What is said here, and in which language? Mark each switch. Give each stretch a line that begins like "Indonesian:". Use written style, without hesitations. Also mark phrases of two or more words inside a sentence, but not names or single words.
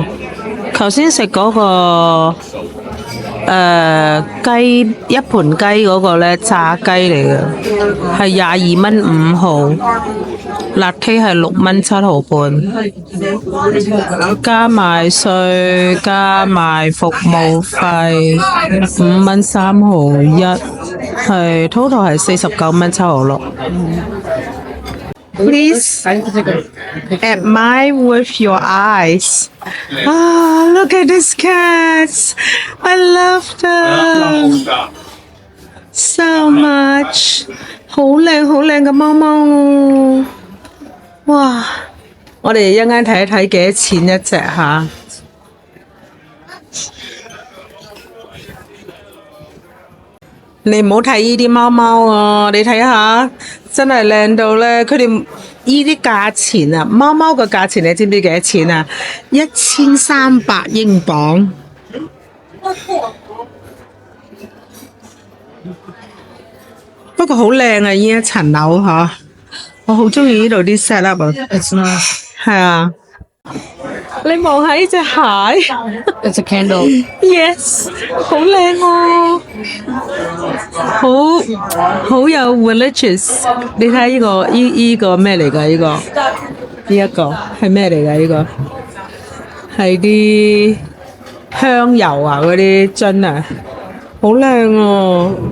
Cantonese: 頭先食嗰個雞一盤雞嗰個咧炸雞嚟嘅，係22蚊5毫，latte 係6蚊7毫半，加埋稅加埋服務費5蚊3毫1，係 total 係 49蚊7毫6。
English: Please admire with your eyes. Ah, look at these cats. I love them so much.
Cantonese: 好靚嘅貓貓。哇！我哋一陣睇一睇幾多錢一隻吓。你唔好睇呢啲貓貓啊！你睇下，真係靚到咧！佢哋呢啲價錢啊，貓貓嘅價錢你知唔知幾多錢啊？1300英鎊。不過好靚啊！呢一層樓嚇，我好中意呢度啲
English: set up
Cantonese: 啊。
English: It's not.
Cantonese: 係啊。你望下呢隻鞋
English: It's a candle. ，yes，
Cantonese: 好靚喎，好有 religious。你睇呢個呢個咩嚟㗎？呢一個係咩嚟㗎？呢個係啲香油啊，嗰啲樽啊，好靚喎。